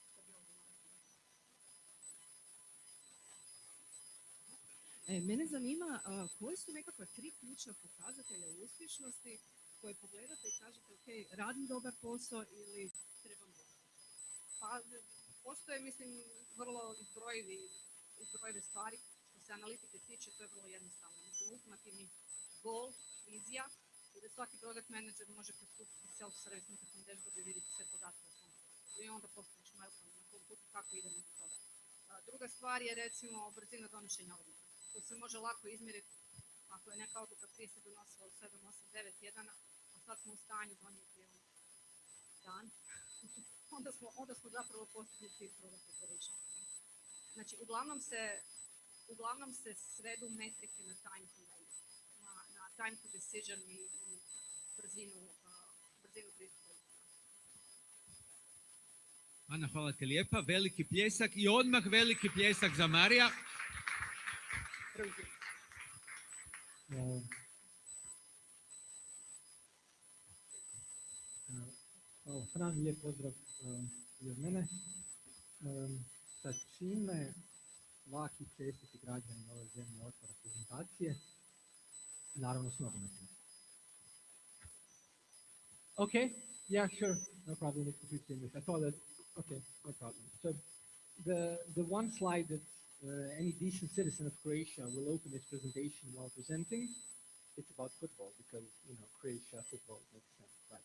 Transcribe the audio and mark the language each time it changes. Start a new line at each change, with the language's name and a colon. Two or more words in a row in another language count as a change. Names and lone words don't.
Croatian: Mene zanima koji su nekakva 3 ključna pokazatelja uspješnosti koje pogledate i kažete ok, radim dobar posao ili trebam dobar. Pa postoje, mislim, vrlo izbrojive stvari. Što se analitike tiče, to je vrlo jednostavno. Mislim, ultimativni goal, vizija, i da svaki
English: product manager
Croatian: može pristupiti self-service nekakvom dashboardu i vidjeti sve podatke o svom poslu. I onda postaviš milestone na kom putu kako idemo do toga. Druga stvar je, recimo, brzina donošenja odluka. To se može lako izmjeriti ako je neka odluka prije se donosila u 7, 8, 9 tjedana, a sad smo u stanju donijeti dan, onda smo zapravo postigli cilj
English: product operation.
Croatian: Znači, uglavnom se svedu metrike na
English: time to value,
Croatian: na
English: time to decision
Croatian: i brzinu pristupa. Ana, hvala ti lijepa. Veliki pljesak i odmah veliki pljesak za Marija. Fran, lijep pozdrav i od mene. Sa čime svaki čestiti građanin ove zemlje otvara prezentacije? Naravno s nogometom.
English: Okay, yeah, sure, no problem. It's completely English. I thought that. Okay, no problem. So the one slide that any decent citizen of Croatia will open its presentation while presenting, it's about football because, you know, Croatia football makes sense, right?